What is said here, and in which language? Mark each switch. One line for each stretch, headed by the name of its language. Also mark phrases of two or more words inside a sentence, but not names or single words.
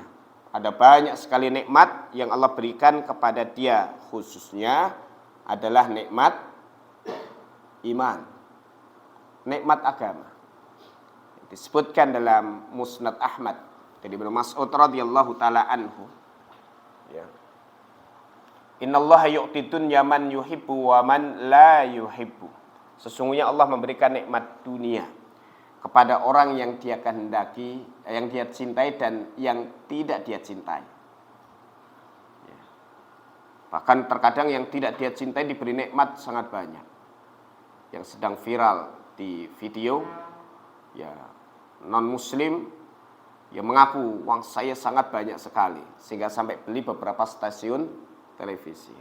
Indonesian: Ada banyak sekali nikmat yang Allah berikan kepada dia, khususnya adalah nikmat iman, nikmat agama. Disebutkan dalam
Arabic: Musnad Ahmad dari Ibnu Mas'ud رضي الله تعالى عنه, ya, إن الله يعطي الدنيا من يحب ومن لا يحب.
Indonesian: Sesungguhnya Allah memberikan nikmat dunia kepada orang yang dia kehendaki, yang dia cintai dan yang tidak dia cintai. Ya. Bahkan terkadang yang tidak dia cintai diberi nikmat sangat banyak. Yang sedang viral di video, ya, non muslim yang mengaku uang saya sangat banyak sekali sehingga sampai beli beberapa stasiun televisi.